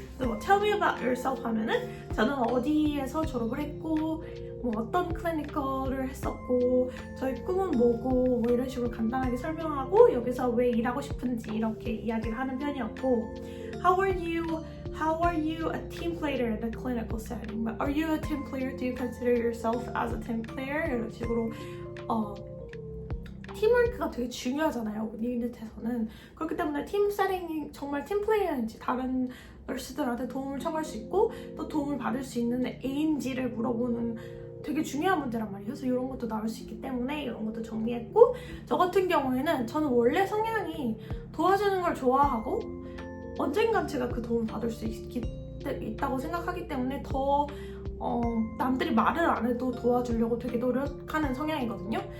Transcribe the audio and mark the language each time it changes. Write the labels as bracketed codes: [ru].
[ko] 그래서 [en] Tell me about yourself [ko] 하면은 저는 어디에서 졸업을 했고 어떤 클리니컬을 했었고 저희 꿈은 뭐고 이런 식으로 간단하게 설명하고 여기서 왜 일하고 싶은지 이렇게 이야기를 하는 편이었고 [en] How are you a team player in a clinical setting? Are you a team player? Do you consider yourself as a team player? [ko] 이런 식으로 팀워크가 되게 중요하잖아요. 니은에서는 그렇기 때문에 팀 세팅이 정말 팀 플레이어인지 다른 널스들한테 도움을 청할 수 있고 또 도움을 받을 수 있는 A인지를 물어보는 되게 중요한 문제란 말이에요. 그래서 이런 것도 나올 수 있기 때문에 이런 것도 정리했고 저 같은 경우에는 저는 원래 도와주는 걸 좋아하고 언젠간 제가 그 도움을 받을 수 있다고 생각하기 때문에 더 남들이 말을 안 해도 도와주려고 되게 노력하는 성향이거든요.